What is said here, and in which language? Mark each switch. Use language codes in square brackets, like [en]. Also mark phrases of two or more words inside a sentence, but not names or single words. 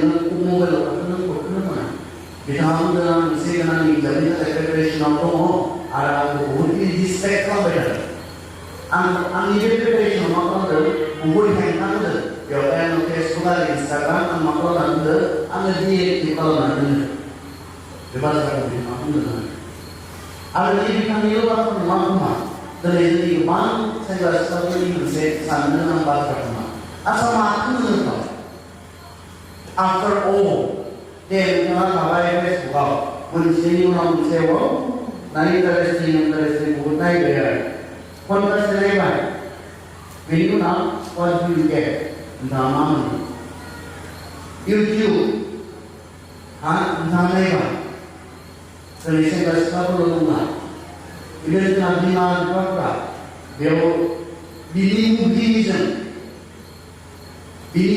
[brx] मबाइलाव थांनो हरखोनो मोना बिथाङा बुंदों आं मोनसे गोनां एग्जामनि थाखाय प्रिपेरेसनाव दङ आरो आंखौ बहुद डिस्ट्रेक्ट खालामबाय थादों आंनि बे प्रिपेरेसनाव मा खालामदों बहुद हेंथा होदों बेवहाय आङो फेसबुक आरो इन्सटाग्राम आं मा खालामनानै दोनदों आङो डिएक्टिभ खालामनानै दोनो बे बाथ्राखौ बिथाङा बुंदों आरो बे बिथांनिल' बाथ्रा नङा खोमा दिनै जोंनि गोबां सेंग्रा सिख्लाफोरनि मोनसे साननो गोनां बाथ्रा खोमा आसा माखौ होनो [en] after all [brx] दे नोंथाङा थाबाय फेसबुकआव मोनसेनि उनाव मोनसे इन्टारेस्टिं बहुद नायबाय आरो खनबासो नायबाय बेनि उनाव [en] what do you get [brx] नोंथाङा मा मोनो इउटिउब नोंथाङा नायबाय दिनै सेंग्रा सिख्लाफोरल' नङा बिदिनो जोंहा बिमा बिफाफ्रा बेयाव बिनि बुद्धिजों बिनि